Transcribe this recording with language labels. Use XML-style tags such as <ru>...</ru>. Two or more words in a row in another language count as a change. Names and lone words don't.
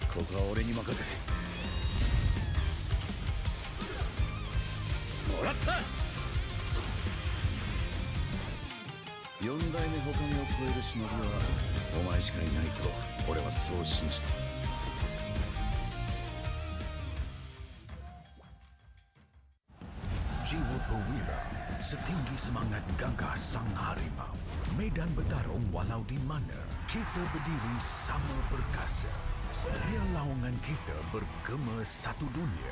<ja>とは俺に任せてもらった。四代目他目を超える忍びはお前しかいないと俺はそう信じた。</ja> <ms>Jiwa perwira setinggi semangat gagah sang harimau. Medan bertarung walau di mana kita berdiri sama perkasa. Biar lawangan kita bergema satu dunia.</ms>